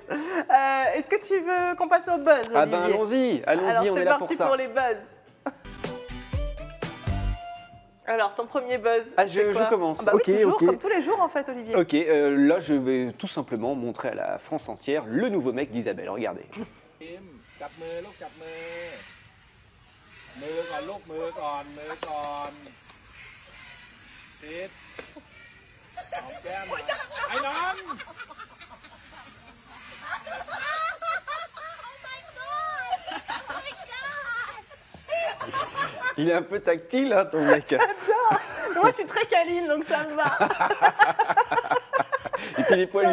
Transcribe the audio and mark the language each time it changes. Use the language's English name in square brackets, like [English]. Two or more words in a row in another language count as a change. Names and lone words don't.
[French] Est-ce que tu veux qu'on passe au buzz, Olivier? Ah ben allons-y, on est là pour ça. C'est parti pour les buzz. Alors, ton premier buzz, je commence. Bah oui, toujours, comme tous les jours en fait, Olivier. Ok, là je vais tout simplement montrer à la France entière le nouveau mec d'Isabelle. Regardez. [Thai] จับมือลูกจับมือมือก่อนลูกมือก่อนมือก่อนติดหอมแก้มหน่อยไอ้น้อง [French] Il est un peu tactile, hein, ton mec. Moi, je suis très câline, donc ça me va. Et puis les poils.